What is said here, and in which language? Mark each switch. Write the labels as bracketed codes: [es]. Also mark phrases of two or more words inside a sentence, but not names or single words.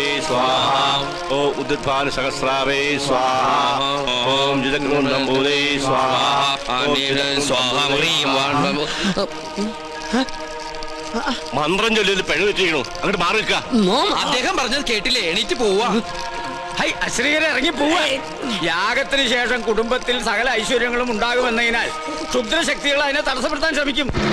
[sa] स्वाहा ओम उद्भान सहस्रावे स्वाहा ओम जितग्नंबुदे स्वाहा स्वाहा [ml] മന്ത്രം ചൊല്ലി പെണ്ണു വെച്ചിരിക്കണു അങ്ങോട്ട് മാറി നിൽക്ക. അദ്ദേഹം പറഞ്ഞത് കേട്ടില്ലേ? എണീറ്റ് പോവാ. അശ്രീകരെ ഇറങ്ങി പോവാ. യാഗത്തിന് ശേഷം കുടുംബത്തിൽ സകല ഐശ്വര്യങ്ങളും ഉണ്ടാകുമെന്നതിനാൽ ക്ഷുദ്രശക്തികൾ അതിനെ തടസ്സപ്പെടുത്താൻ ശ്രമിക്കും.